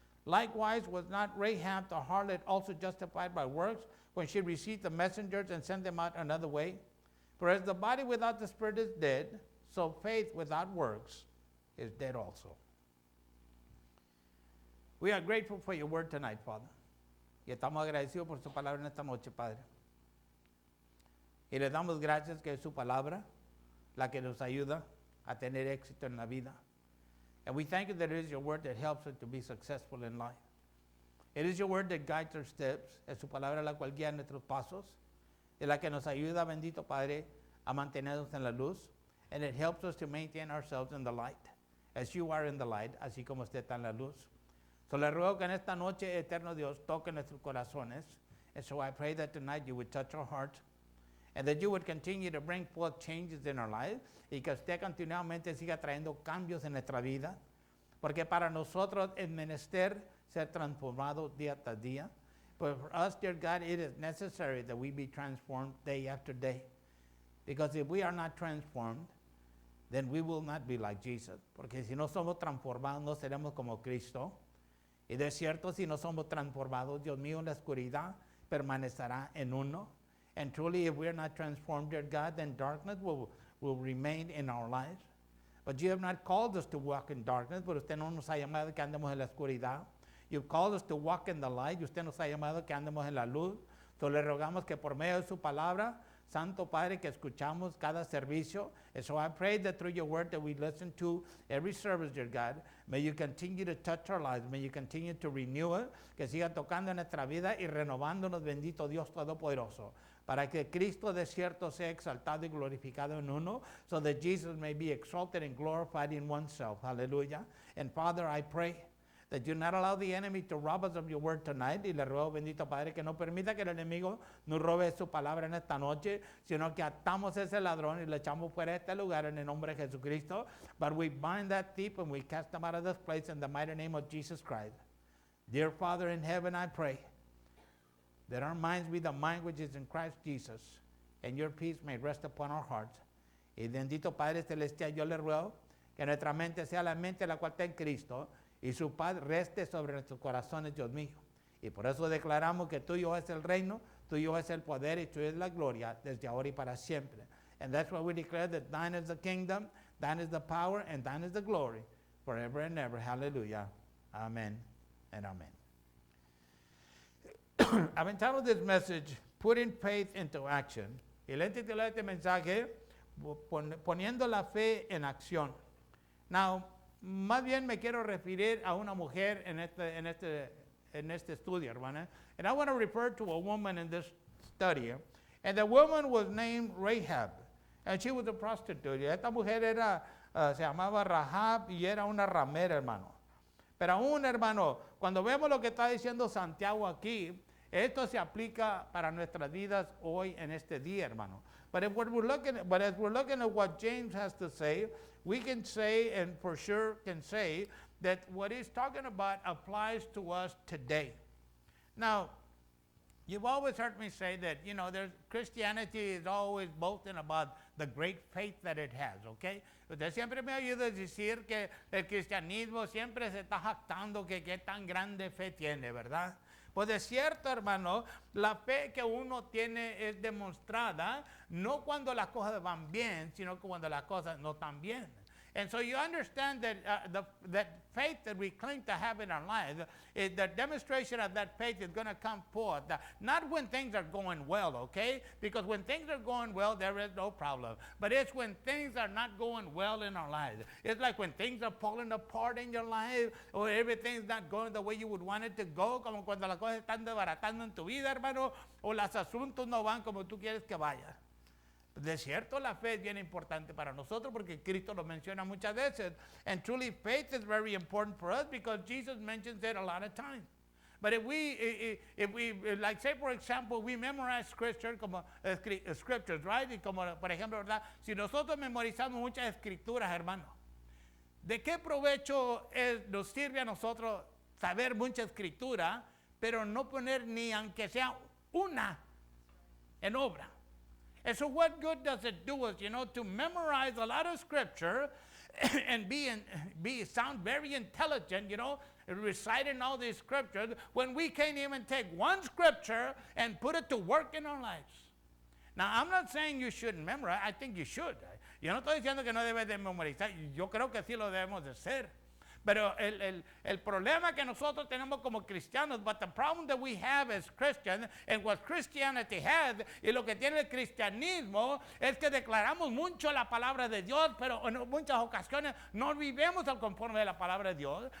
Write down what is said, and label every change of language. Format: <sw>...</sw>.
<en>Likewise was not Rahab the harlot also justified by works when she received the messengers and sent them out another way? For as the body without the spirit is dead, so faith without works is dead also. We are grateful for your word tonight, Father.</en> <es>Y estamos agradecidos por su palabra en esta noche, Padre. Y le damos gracias que es su palabra la que nos ayuda a tener éxito en la vida.</es> <en>And we thank you that it is your word that helps us to be successful in life. It is your word that guides our steps.</en> <es>Es su palabra la cual guía nuestros pasos. Es la que nos ayuda, bendito Padre, a mantenernos en la luz.</es> <en>And it helps us to maintain ourselves in the light. As you are in the light,</en> <es>así como usted está en la luz. So le ruego que en esta noche, eterno Dios, toque nuestros corazones.</es> <en>And so I pray that tonight you would touch our hearts. And that you would continue to bring forth changes in our lives.</en> <es>Y que usted continuamente siga trayendo cambios en nuestra vida. Porque para nosotros es menester ser transformado día tras día.</es> <en>But for us, dear God, it is necessary that we be transformed day after day. Because if we are not transformed, then we will not be like Jesus.</en> <es>Porque si no somos transformados, no seremos como Cristo. Y de cierto, si no somos transformados, Dios mío, la oscuridad permanecerá en uno.</es> <en>And truly, if we are not transformed, dear God, then darkness will remain in our lives. But you have not called us to walk in darkness,</en> <es>pero usted no nos ha llamado que andemos en la oscuridad.</es> <en>You've called us to walk in the light,</en> <es>y usted nos ha llamado que andemos en la luz. So le rogamos que por medio de su palabra, Santo Padre, que escuchamos cada servicio.</es> <en>And so I pray that through your word that we listen to every service, dear God, may you continue to touch our lives. May you continue to renew it.</en> <es>Que siga tocando en nuestra vida y renovándonos, bendito Dios Todopoderoso. Para que Cristo de cierto sea exaltado y glorificado en uno,</es> <en>so that Jesus may be exalted and glorified in oneself. Hallelujah. And Father, I pray that you not allow the enemy to rob us of your word tonight.</en> <es>Y le ruego, bendito Padre, que no permita que el enemigo nos robe su palabra en esta noche, sino que atamos a ese ladrón y le echamos fuera de este lugar en el nombre de Jesucristo.</es> <en>But we bind that thief and we cast him out of this place in the mighty name of Jesus Christ. Dear Father in heaven, I pray that our minds be the mind which is in Christ Jesus, and your peace may rest upon our hearts.</en> <es>Y bendito Padre Celestial, yo le ruego que nuestra mente sea la mente la cual está en Cristo, y su paz reste sobre nuestros corazones, Dios mío. Y por eso declaramos que tuyo es el reino, tuyo es el poder y tuyo es la gloria desde ahora y para siempre.</es> <en>And that's why we declare that thine is the kingdom, thine is the power, and thine is the glory, forever and ever. Hallelujah. Amen and amen. I've entitled this message, Putting Faith into Action.</en> <es>Y le he titulado este mensaje, Poniendo la fe en acción. Now, más bien me quiero referir a una mujer en este estudio, hermana.</es> <en>And I want to refer to a woman in this study. And the woman was named Rahab. And she was a prostitute.</en> <es>Y esta mujer se llamaba Rahab y era una ramera, hermano. Pero aún, hermano, cuando vemos lo que está diciendo Santiago aquí, esto se aplica para nuestras vidas hoy en este día, hermano.</es> <en>But as we're looking at what James has to say, we can say, and for sure can say, that what he's talking about applies to us today. Now, you've always heard me say that, Christianity is always boasting about the great faith that it has, okay?</en> <es>Usted siempre me ayuda a decir que el cristianismo siempre se está jactando que qué tan grande fe tiene, ¿verdad? Pues es cierto, hermano, la fe que uno tiene es demostrada no cuando las cosas van bien, sino cuando las cosas no están bien.</es> <en>And so you understand that that faith that we claim to have in our lives, the demonstration of that faith is going to come forth. Not when things are going well, okay? Because when things are going well, there is no problem. But it's when things are not going well in our lives. It's like when things are falling apart in your life, or everything's not going the way you would want it to go,</en> <es>como cuando las cosas están desbaratando en tu vida, hermano, o los asuntos no van como tú quieres que vayan. De cierto, la fe es bien importante para nosotros porque Cristo lo menciona muchas veces.</es> <en>And truly, faith is very important for us because Jesus mentions it a lot of times. But if we like say for example, we memorize scripture como scriptures, right?</en> <es>Y como por ejemplo, ¿verdad? Si nosotros memorizamos muchas escrituras, hermano, ¿de qué provecho nos sirve a nosotros saber mucha escritura, pero no poner ni aunque sea una en obra?</es> <en>And so what good does it do us, to memorize a lot of scripture and sound very intelligent, reciting all these scriptures when we can't even take one scripture and put it to work in our lives? Now, I'm not saying you shouldn't memorize. I think you should.</en> <es>Yo no estoy diciendo que no debes de memorizar. Yo creo que sí lo debemos de hacer. Pero el problema que nosotros tenemos como cristianos,</es> <en>but the problem that we have as Christians, and what Christianity has,</en> <es>y lo que tiene el cristianismo, es que declaramos mucho la palabra de Dios, pero en muchas ocasiones no vivimos al conforme de la palabra de Dios.</es>